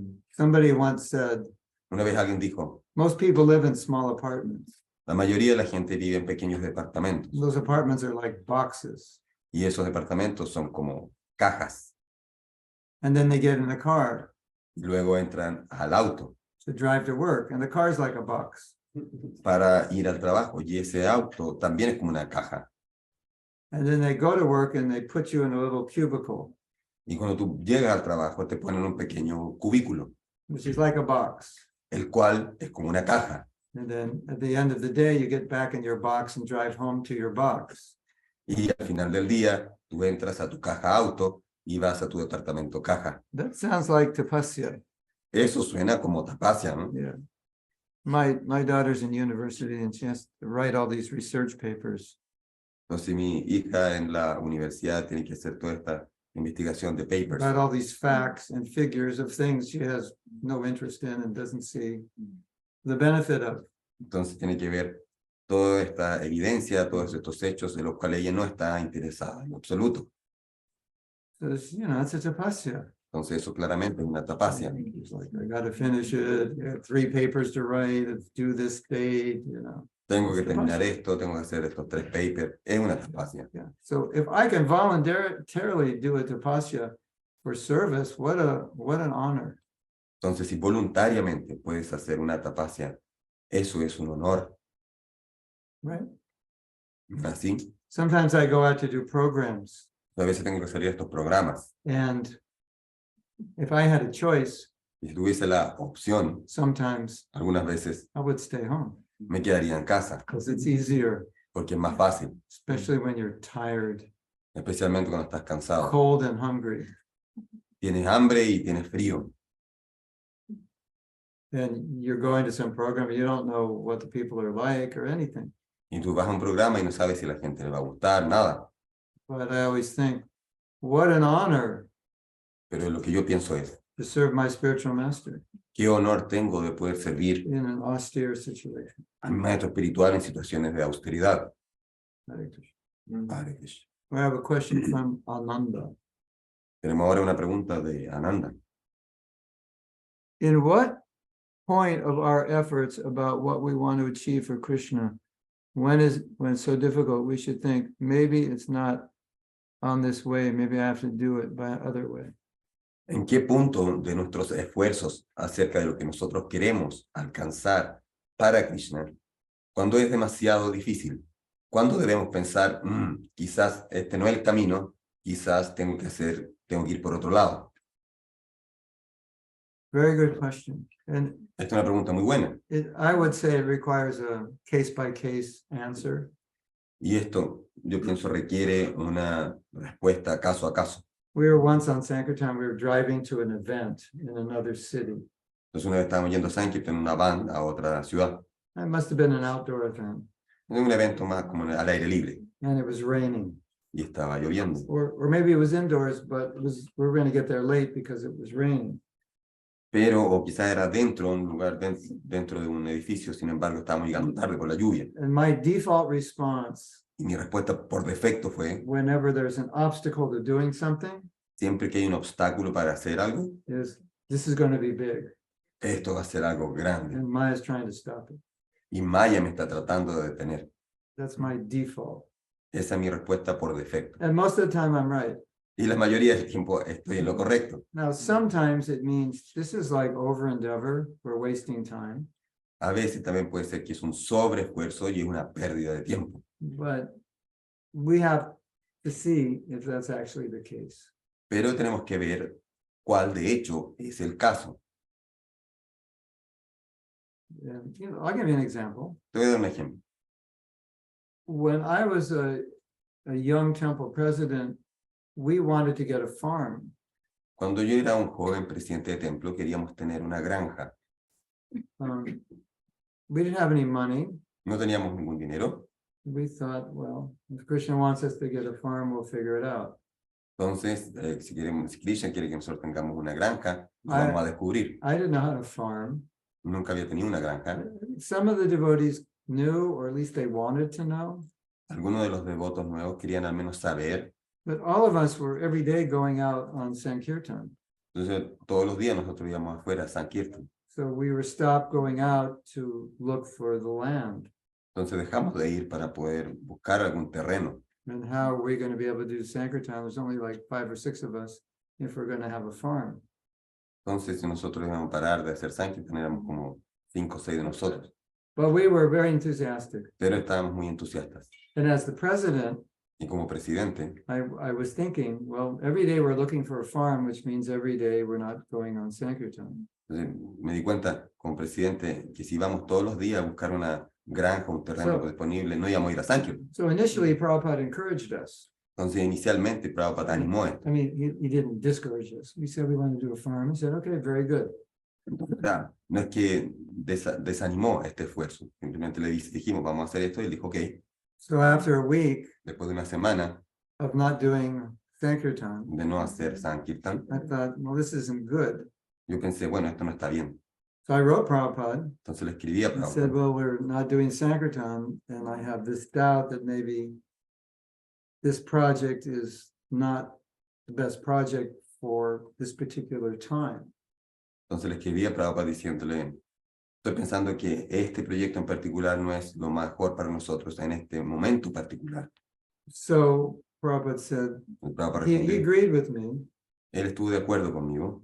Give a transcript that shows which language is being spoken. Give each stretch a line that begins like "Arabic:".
English: Somebody once said,
Spanish: Una vez alguien dijo,
English: most people live in small apartments.
Spanish: la mayoría de la gente vive en pequeños departamentos
English: Those apartments are like boxes.
Spanish: y esos departamentos son como cajas
English: And then they get in a car
Spanish: y luego entran al auto
English: to drive to work, and the car's like a box.
Spanish: para ir al trabajo y ese auto también es como una caja.
English: And then they go to work and they put you in a little cubicle,
Spanish: Y cuando tú llegas al trabajo te ponen un pequeño cubículo,
English: which is like a box.
Spanish: el cual es como una caja.
English: And then at the end of the day, you get back in your box and drive home to your box.
Spanish: Y al final del día, tú entras a tu caja auto y vas a tu departamento caja.
English: That sounds like tapasya.
Spanish: Eso suena como tapasya, ¿no?
English: Yeah. My daughter's in university and she has to write all these research papers.
Spanish: Entonces mi hija en la universidad tiene que hacer toda esta investigación de papers,
English: About all these facts and figures of things she has no interest in and doesn't see the benefit of.
Spanish: entonces tiene que ver toda esta evidencia, todos estos hechos en los cuales ella no está interesada en absoluto.
English: So it's, it's a tapasya.
Spanish: Entonces eso claramente es una tapasya.
English: It's like, I got to finish it. I have 3 papers to write. It's due this date,
Spanish: Tengo que terminar esto, tengo que hacer estos 3 papers. Es una tapasya.
English: Yeah. So if I can voluntarily do a tapasya for service, what an honor.
Spanish: Entonces, si voluntariamente puedes hacer una tapasya, eso es un honor.
English: Right?
Spanish: Así,
English: Sometimes I go out to do programs,
Spanish: a veces tengo que salir a estos programas.
English: and if I had a choice,
Spanish: Y si tuviese la opción,
English: sometimes
Spanish: algunas veces
English: I would stay home
Spanish: me quedaría en casa,
English: because it's easier,
Spanish: porque es más fácil,
English: especially when you're tired,
Spanish: especialmente cuando estás cansado.
English: cold, and hungry.
Spanish: Tienes hambre y tienes frío.
English: And you're going to some program, you don't know what the people are like or anything.
Spanish: Y tú vas a un programa y no sabes si a la gente le va a gustar, nada.
English: But I always think, what an honor
Spanish: Pero lo que yo pienso es,
English: to serve my spiritual master
Spanish: qué honor tengo de poder servir
English: in an austere situation.
Spanish: a mi maestro espiritual en situaciones de austeridad.
Sanskrit: Hare Krishna. Hare Krishna.
English: We have a question from Ananda.
Spanish: Tenemos ahora una pregunta de Ananda.
English: In what point of our efforts about what we want to achieve for Krishna, when it's so difficult, we should think maybe it's not on this way, maybe I have to do it by other way.
Spanish: ¿En qué punto de nuestros esfuerzos acerca de lo que nosotros queremos alcanzar para Krishna, cuando es demasiado difícil? ¿Cuándo debemos pensar, quizás este no es el camino, quizás tengo que ir por otro lado?
English: Very good question. And
Spanish: Esta es una pregunta muy buena.
English: I would say it requires a case-by-case answer.
Spanish: Y esto, yo pienso, requiere una respuesta caso a caso.
English: We were once on Sankirtan, we were driving to an event in another city.
Spanish: Entonces una vez estábamos yendo a Sankirtan en una van a otra ciudad.
English: It must have been an outdoor event,
Spanish: Es un evento más como al aire libre.
English: and it was raining.
Spanish: y estaba lloviendo.
English: Or maybe it was indoors, but we were going to get there late because it was raining.
Spanish: Pero, o quizá era dentro, un lugar dentro de un edificio, sin embargo, estábamos llegando tarde por la lluvia.
English: And my default response,
Spanish: Y mi respuesta por defecto fue,
English: whenever there's an obstacle to doing something,
Spanish: siempre que hay un obstáculo para hacer algo,
English: is this is going to be big.
Spanish: esto va a ser algo grande.
English: And Maya's trying to stop it.
Spanish: Y Maya me está tratando de detener.
English: That's my default.
Spanish: Esa es mi respuesta por defecto.
English: And most of the time I'm right.
Spanish: Y la mayoría del tiempo estoy en lo correcto.
English: Now, sometimes it means this is like over endeavor. We're wasting time.
Spanish: A veces también puede ser que es un sobreesfuerzo y es una pérdida de tiempo.
English: But we have to see if that's actually the case.
Spanish: Pero tenemos que ver cuál de hecho es el caso.
English: And, I'll give you an example.
Spanish: Te voy a dar un ejemplo.
English: When I was a young temple president, we wanted to get a farm.
Spanish: Cuando yo era un joven presidente de templo, queríamos tener una granja.
English: We didn't have any money.
Spanish: No teníamos ningún dinero.
English: We thought, well, if Krishna wants us to get a farm, we'll figure it out.
Spanish: Entonces, si Krishna quiere que nosotros tengamos una granja, lo vamos a descubrir.
English: I didn't know how to farm.
Spanish: Nunca había tenido una granja.
English: Some of the devotees knew, or at least they wanted to know.
Spanish: Algunos de los devotos nuevos querían al menos saber.
English: But all of us were every day going out on Sankirtan.
Spanish: Entonces, todos los días nosotros íbamos afuera a Sankirtan.
English: So we were stopped going out to look for the land.
Spanish: Entonces dejamos de ir para poder buscar algún terreno.
English: And how are we going to be able to do Sankirtan? There's only like 5 or 6 of us if we're going to have a farm.
Spanish: Entonces, si nosotros íbamos a parar de hacer Sankirtan, éramos como 5 o 6 de nosotros.
English: But we were very enthusiastic.
Spanish: Pero estábamos muy entusiastas.
English: And as the president,
Spanish: Y como presidente,
English: I was thinking, well, every day we're looking for a farm, which means every day we're not going on Sankirtan.
Spanish: entonces, me di cuenta como presidente que si íbamos todos los días a buscar una granja, un terreno disponible, no íbamos a ir a Sankirtan.
English: So initially, Prabhupada encouraged us.
Spanish: Entonces, inicialmente, Prabhupada animó esto.
English: I mean, he didn't discourage us. We said we want to do a farm. He said, okay, very good.
Spanish: Entonces, no es que desanimó este esfuerzo, simplemente le dijimos, vamos a hacer esto, y él dijo, ok.
English: So after a week
Spanish: Después de una semana
English: of not doing Sankirtan,
Spanish: de no hacer Sankirtan,
English: I thought, well, this isn't good.
Spanish: yo pensé, bueno, esto no está bien.
English: So I wrote Prabhupada
Spanish: Entonces le escribí a
English: and said,
Spanish: Prabhupada.
English: well, we're not doing Sankirtan, and I have this doubt that maybe this project is not the best project for this particular time.
Spanish: Entonces le escribí a Prabhupada diciéndole, estoy pensando que este proyecto en particular no es lo mejor para nosotros en este momento particular.
English: So Prabhupada said,
Spanish: Prabhupada
English: he
Spanish: respondió,
English: agreed with me
Spanish: él estuvo de acuerdo conmigo